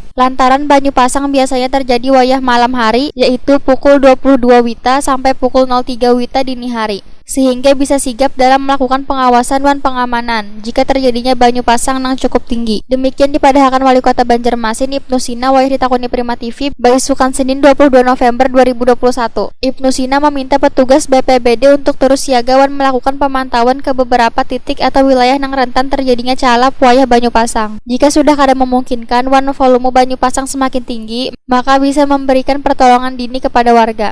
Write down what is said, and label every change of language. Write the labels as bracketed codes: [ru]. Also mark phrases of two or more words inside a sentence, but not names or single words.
[id] Lantaran [bjn] banyu pasang [id] biasanya terjadi wayah malam hari, yaitu pukul 22 WITA sampai pukul 03 WITA dini hari, sehingga bisa sigap dalam melakukan pengawasan wan pengamanan jika terjadinya [bjn] banyu pasang [id] yang cukup tinggi. [bjn] Demikian dipadahkan Wali Kota Banjarmasin Ibnu Sina wayah ditakoni Prima TV Baisukan Senin 22 November 2021. [id] Ibnu Sina meminta petugas BPBD untuk terus siaga wan melakukan pemantauan ke beberapa titik atau wilayah yang rentan terjadinya [bjn] calap wayah banyu pasang. [id] Jika sudah kada memungkinkan wan volume [bjn] banyu pasang [id] semakin tinggi, maka bisa memberikan pertolongan dini kepada warga.